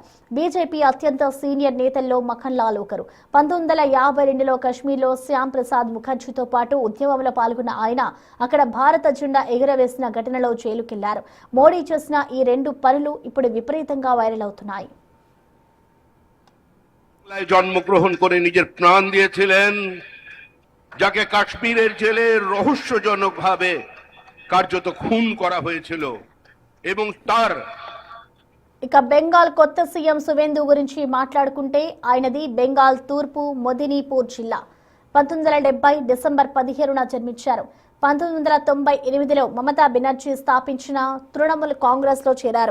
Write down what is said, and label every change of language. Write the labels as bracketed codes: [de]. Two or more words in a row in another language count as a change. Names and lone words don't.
[te] బీజేపీ అత్యంత సీనియర్ నేతల్లో మఖన్ లాల్ ఒకరు. 1952లో కశ్మీర్లో శ్యామ్ ప్రసాద్ ముఖర్జీతో పాటు ఉద్యమంలో పాల్గొన్న ఆయన అక్కడ భారత జెండా ఎగురవేసిన ఘటనలో జైలుకెళ్లారు. మోడీ చేసిన ఈ రెండు పనులు ఇప్పుడు విపరీతంగా వైరల్ అవుతున్నాయి. [bn] জন্মগ্রহণ করে নিজের প্রাণ দিয়েছিলেন, যাকে কাশ্মীরের জেলে রহস্যজনকভাবে কার্যত খুন করা হয়েছিল এবং তার [te] ఇక బెంగాల్ కొత్త సీఎం సువేందు గురించి మాట్లాడుకుంటే ఆయనది బెంగాల్ తూర్పు మొదినీపూర్ జిల్లా. 1970 డిసెంబర్ 17న జన్మించారు. 1998లో మమతా బెనర్జీ స్థాపించిన తృణమూల్ కాంగ్రెస్ లో చేరారు.